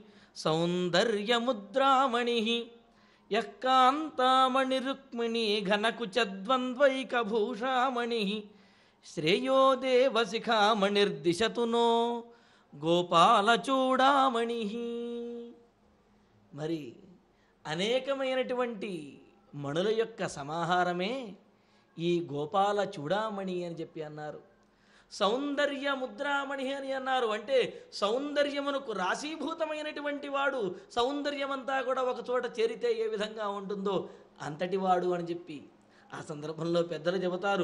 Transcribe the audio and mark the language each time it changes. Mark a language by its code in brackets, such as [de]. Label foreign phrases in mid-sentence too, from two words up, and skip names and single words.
[sa] सौंदर्यमुद्रामणि यः कान्तामणि रुक्मिणी घनकुचद्वन्द्वैकभूषामणि श्रेयो देवशिखामणिर्दिशतु नो गोपालचूडामणि। [te] మరి అనేకమైనటువంటి మణుల యొక్క సమాహారమే ఈ గోపాల చూడామణి అని చెప్పి అన్నారు. సౌందర్య ముద్రామణి అని అన్నారు. అంటే సౌందర్యమునకు రాశీభూతమైనటువంటి వాడు, సౌందర్యమంతా కూడా ఒక చోట చేరితే ఏ విధంగా ఉంటుందో అంతటి వాడు అని చెప్పి ఆ సందర్భంలో పెద్దలు చెబుతారు.